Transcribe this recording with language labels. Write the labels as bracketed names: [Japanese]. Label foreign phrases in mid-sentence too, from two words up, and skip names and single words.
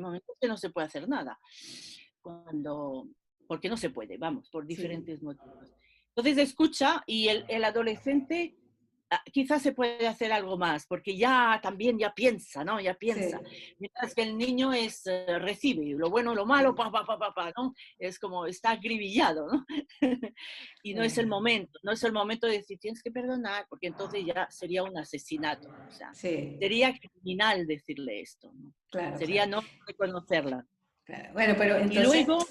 [Spanish] hay momentos que no se puede hacer nada. Cuando, porque no se puede, vamos, por sí, diferentes motivos. Entonces escucha y el adolescente quizás se puede hacer algo más, porque ya también ya piensa, ¿no? Ya piensa. sí, Mientras que el niño recibe lo bueno, lo malo, pa, pa, pa, pa, pa, ¿no? Es como está acribillado, ¿no? Y no es el claro, momento, no es el momento de decir tienes que perdonar, porque entonces ya sería un asesinato, o sea, sí, sería criminal decirle esto, ¿no? claro, Sería claro, no reconocerla. claro. Bueno, pero Y entonces, luego,